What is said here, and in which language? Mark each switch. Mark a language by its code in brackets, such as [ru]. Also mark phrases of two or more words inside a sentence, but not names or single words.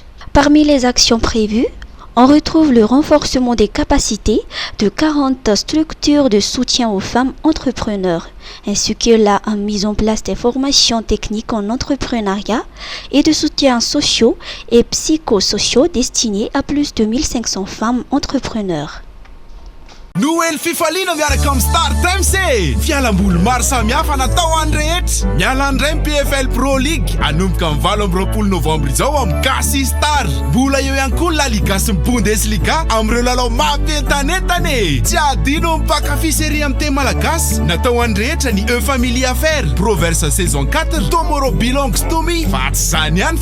[fr] Parmi les actions prévues, on retrouve le renforcement des capacités de 40 structures de soutien aux femmes entrepreneurs, ainsi que la mise en place des formations techniques en entrepreneuriat et de soutiens sociaux et psychosociaux destinés à plus de 1500 femmes entrepreneurs. [mg] Noël fifaliana miaraka amin'ny Star Times e fialamboly maro samihafa natao any rehetra miala andray ny PFL Pro League anomboka amin'ny 20 novambra izao amin'ny Kasi Star mbola eo ihany koa La Liga sy ny Bundesliga amin'ireo lalao mampientanentana e tsy adino mpakafy série amin'ny teny malagasy natao any rehetra ny Family Affaires Proverse saison 4 Tomorrow Belongs to Me fa tsy zany ihany